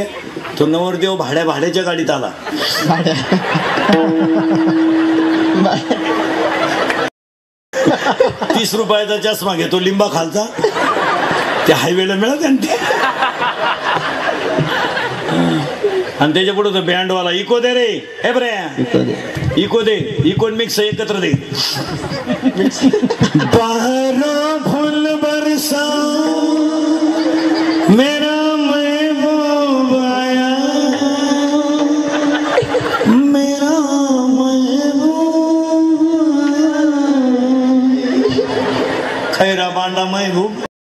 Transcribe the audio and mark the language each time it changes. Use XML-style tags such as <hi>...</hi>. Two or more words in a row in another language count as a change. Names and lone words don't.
<mr>तो नवरदेव भाड्याच्या गाडीत आला. 30 रुपयाचा चष्मा घेतो लिंबा खालचा. त्या हायवेला मिळत आणि त्याच्या पुढे तो बँडवाला इको दे रे. हे बरे इको दे, इको मिक्स एकत्र दे.</mr> <hi>बाहरों फूल बरसा मेरा महबूब आया, मेरा महबूब खैरा बांडा महबूब.</hi>